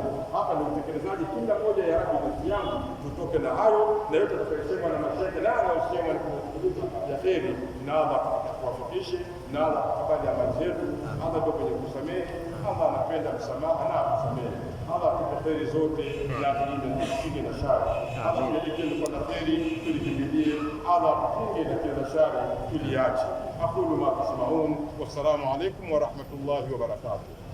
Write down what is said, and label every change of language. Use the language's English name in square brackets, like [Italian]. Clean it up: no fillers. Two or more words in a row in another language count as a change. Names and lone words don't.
[Swahili] Hapa ni utekelezaji, kila moja ya Rabbi nafsi yangu tutoke na hayo na yote tutakayosema na mashaikh na usema ni kusikiliza ya kheri, na Allah atakuwafikishe, na Allah atakubali amali zetu. Allah ndio kwenye kusamehe, Allah anapenda msamaha na kusamehe. Allah atupe kheri zote na tukinge na shari. Allah tuelekeze kwa kheri, tulikimbilie. Allah tukinge na kila shari, tuliache. [Arabic] أقول ما تسمعون، والسلام عليكم ورحمة الله وبركاته.